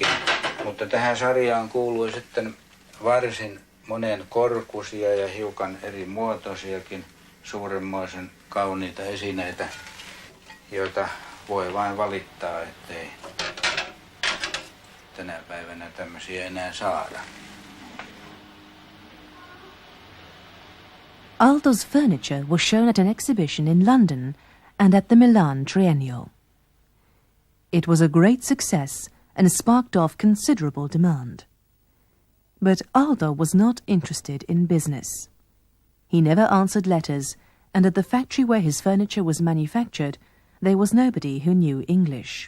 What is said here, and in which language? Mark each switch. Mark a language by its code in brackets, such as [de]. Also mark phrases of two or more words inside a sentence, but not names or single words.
[fi] Mutta tähän sarjaan kuului sitten varsin monen korkuisia ja hiukan eri muotoisiakin suuremmoisen kauniita esineitä, joita voi vain valittaa, ettei tänä päivänä tämmöisiä enää saada. [en] Aalto's furniture was shown at an exhibition in London and at the Milan Triennial. It was a great success and sparked off considerable demand. But Aalto was not interested in business. He never answered letters, and at the factory where his furniture was manufactured, there was nobody who knew English.